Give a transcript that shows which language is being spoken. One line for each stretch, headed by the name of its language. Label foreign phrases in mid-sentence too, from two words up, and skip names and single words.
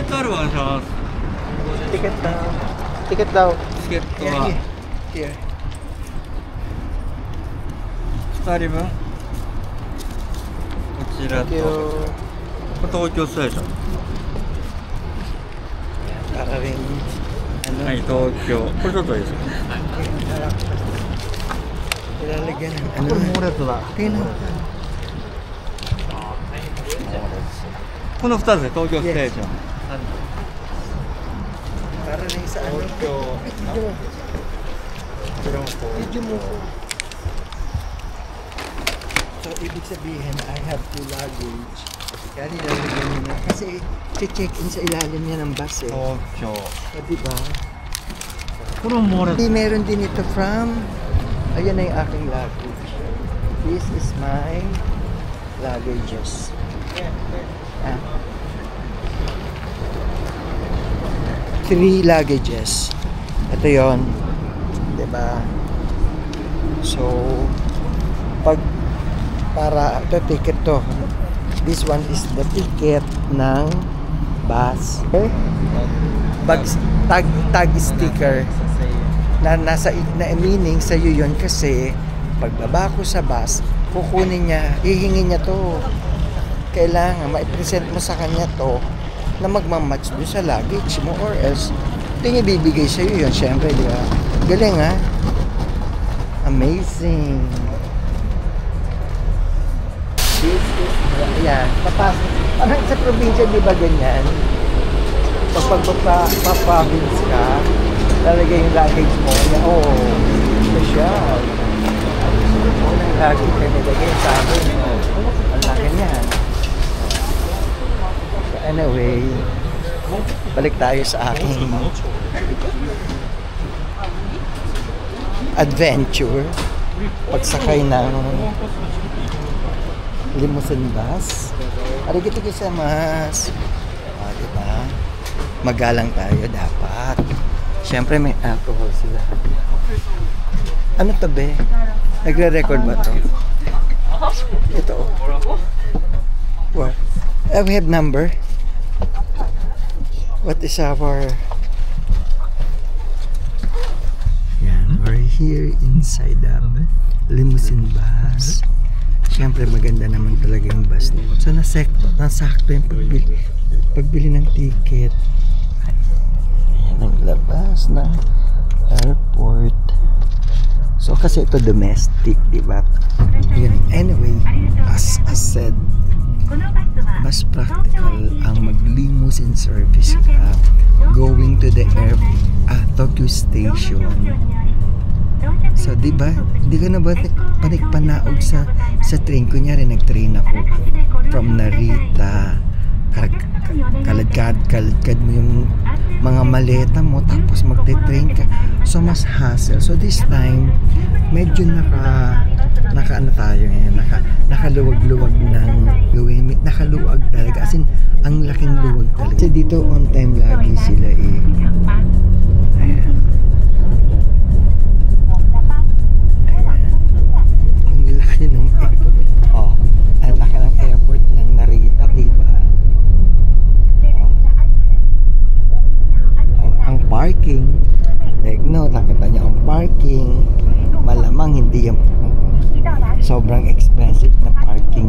Japanese: お願いします。
Filipino: Ticket daw. Ticket daw.
Japanese: チケットは Here. 2人分。こちら
English: Thank you.
Japanese: と東京ステーション。
Filipino: Para rin, ano,
Japanese: はい、東京。これちょっといいですか。
Filipino: ilalagyan ng ano.
Japanese: これ猛烈だ。
Filipino: Tingnan.
Japanese: この2つで東京ステーション。
Filipino: Para rin sa ano. Video mo ko. So, ibig sabihin,
English: I have 2 luggage.
Filipino: Kaya nilalagyan niya na. Kasi, check-in sa ilalim niya ng bus eh.
Japanese: 東京。
Filipino: O, diba?
Japanese: これも猛烈。
Filipino: Hindi, meron din ito from... Ayan na yung aking luggage.
English: This is my luggages. Ah. 3 luggages.
Filipino: Ito yon, diba? So, para ito ticket to.
English: This one is the ticket ng bus. Okay? Tag sticker
Filipino: na nasa meaning sa iyo yon, kasi pagbaba ko sa bus, kukunin niya, hihingin niya to. Kailangan ma-present mo sa kanya to na magmamatch doon sa luggage mo, or else hindi niya bibigay sa iyo yun, syempre, di ba? Galing, ha? Amazing.
English: This is,
Filipino: ayan, papasok. Parang sa probinsya, di ba ganyan? Kapag pa-province ka, lalagay yung luggage mo, oo, special. Unang luggage na nilagay sa akin, ang laki niyan. Anyway, balik tayo sa aking adventure pagsakay ng limousine bus.
Japanese: ありがとうございます.
Filipino: Diba? Magalang tayo dapat. Siyempre may alcohol sila. Ano to, be? Nagre-record ba to? Ito,
English: oh. What? We have number. What is our... Yan, we're here inside the limousine bus.
Filipino: Siyempre maganda naman talaga yung bus. So nasakto yung pagbili ng ticket. Ayan ang labas ng airport. So kasi ito domestic, diba? Yun.
English: Anyway, as I said,
Filipino: mas practical ang mag-limousine service ka
English: going to the Tokyo Station.
Filipino: So, di ba? Di ka na ba panikpanaog sa train? Kunyari, nag-train ako from Narita. Kalagkad mo yung mga maleta mo, tapos magte-train ka. So, mas hassle. So,
English: this time,
Filipino: medyo naka-ano tayo ngayon, nakaluwag-luwag ng gawin. Nakaluwag talaga.
English: As in,
Filipino: ang laking luwag talaga. Kasi dito,
English: on time
Filipino: lagi sila eh. Ayan. Airport ng Narita, diba? Ang parking, nakita niyo ang parking, malamang hindi yung sobrang expensive na parking.